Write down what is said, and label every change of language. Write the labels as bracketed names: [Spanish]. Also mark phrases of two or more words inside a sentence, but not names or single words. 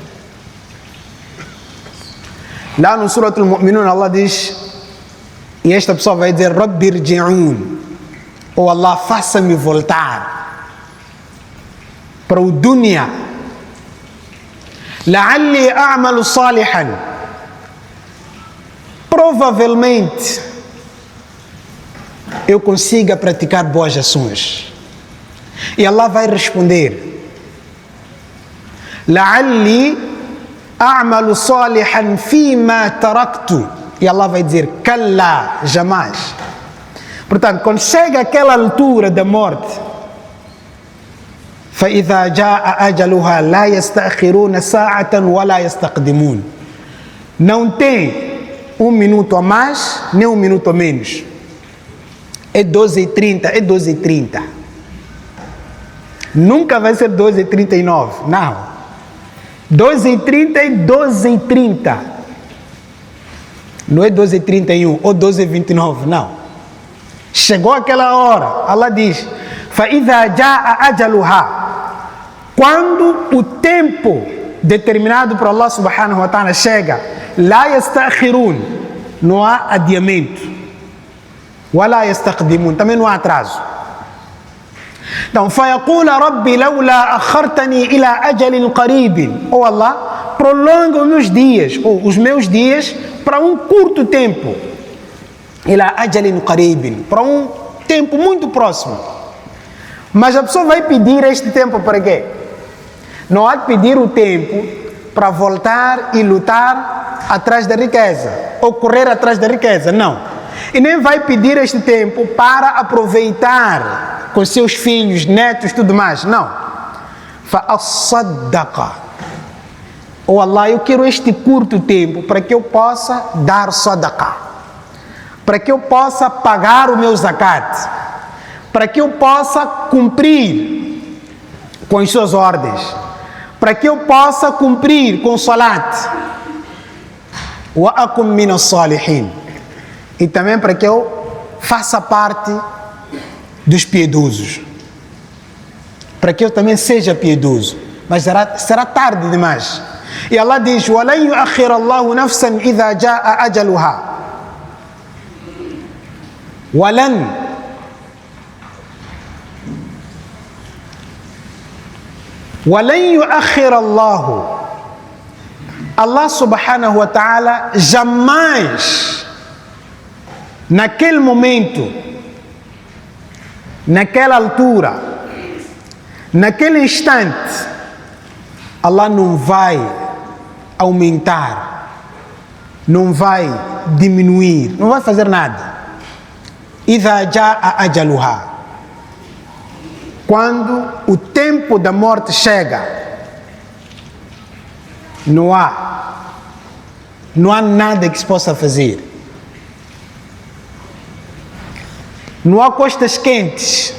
[Portuguese] Lá no Surat Al-Mu'minun Allah diz, e esta pessoa vai dizer: [Arabic] رب ارجعون, [Portuguese] ou Allah, faça-me voltar para o dunya, [Arabic] لعلي أعمل صالحا, [Portuguese] provavelmente eu consiga praticar boas ações. E Allah vai responder: [Arabic] لعلي أعمل صالحا فيما تركت. [Portuguese] E Allah vai dizer: kalla, jamais. Portanto, quando chega aquela altura da morte, [Arabic] فإذا جاء أجلها لا يستأخرون ساعة ولا يستقدمون. [Portuguese] Não tem minuto a mais, nem minuto a menos. É 12h30, é 12h30. Nunca vai ser 12h39, não. 12h30 é 12h30. Não é 12h31 ou 12h29, não. Chegou aquela hora, Allah diz, [Arabic] فَإِذَا جَاءَ أَجَلُهَا. [Portuguese] Quando o tempo determinado por Allah [Arabic] سبحانه وتعالى [Portuguese] chega, [Arabic] لَا يَسْتَأْخِرُونَ, [Portuguese] não há adiamento. [Arabic] وَلَا يَسْتَقْدِمُونَ, [Portuguese] também não há atraso. Então, [Arabic] فَيَقُولَ رَبِّ لَوْلَا أَخَّرْتَنِي إِلَى أَجَلٍ قَرِيبٍ. [Portuguese] Oh Allah, prolonga os meus dias, ou os meus dias, para um curto tempo. [Arabic] إِلَى أَجَلٍ قَرِيبٍ, [Portuguese] para um tempo muito próximo. Mas a pessoa vai pedir este tempo para quê? Não há de pedir o tempo para voltar e lutar atrás da riqueza, ou correr atrás da riqueza, não. E nem vai pedir este tempo para aproveitar com seus filhos, netos, tudo mais, não. [Arabic] فَأَصَّدَّقَ. [Portuguese] Oh Allah, eu quero este curto tempo para que eu possa dar sadaqa, para que eu possa pagar o meu zakat, para que eu possa cumprir com as suas ordens, para que eu possa cumprir com o salat, [Arabic] وأكن من الصالحين, [Portuguese] e também para que eu faça parte dos piedosos, para que eu também seja piedoso, mas será tarde demais. E Allah diz, [Arabic] وَلَنْ يُؤَخِّرَ اللَّهُ نَفْسًا إِذَا جَاءَ أَجَلُهَا. وَلَنْ يُؤَخِّرَ اللَّهُ. [Portuguese] Allah [Arabic] سبحانه وتعالى [Portuguese] jamais, naquele momento, naquela altura, naquele instante, Allah não vai aumentar, não vai diminuir, não vai fazer nada. [Arabic] إِذَا جَاءَ أَجَلُهَا. [Portuguese] Quando o tempo da morte chega, não há nada que se possa fazer. Não há costas quentes.